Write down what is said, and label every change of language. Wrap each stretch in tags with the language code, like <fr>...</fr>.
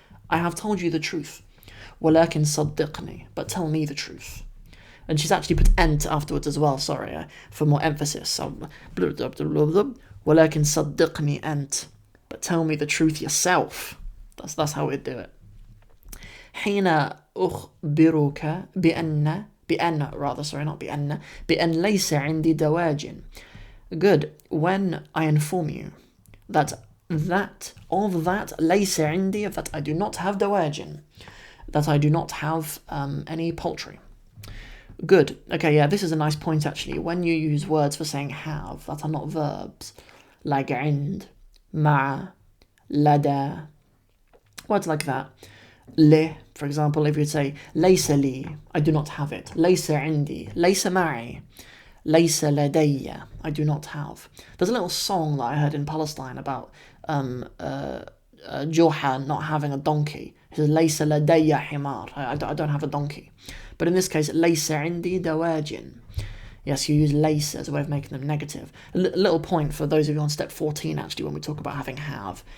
<en>I have told you the truth.</en> <ar>ولكن صدقني,</ar> <en>but tell me the truth. And she's actually put ent afterwards as well, sorry, for more emphasis.</en> <ar>ولكن صدقني أنت,</ar> <en>but tell me the truth yourself. That's how we'd do it.</en> <ar>حين أخبرك بأن ليس عندي دواجن.</ar> <en>Good. When I inform you that ليس عندي, of that I do not have دواجن. that I do not have any poultry. Good. Okay, yeah, this is a nice point actually. When you use words for saying have that are not verbs, like عند, مع, لدى, words like that. Le, for example, if you'd say ليس لي, I do not have it.</en> <ar>ليس عندي, ليس معي, ليس لدي,</ar> <en>I do not have. There's a little song that I heard in Palestine about Johan not having a donkey. He says</en> <ar>ليس لدي حمار,</ar> <en>I don't have a donkey. But in this case, ليس عندي دواجن. Yes, you use ليس as a way of making them negative. A little point for those of you on step 14 actually when we talk about having have.</en>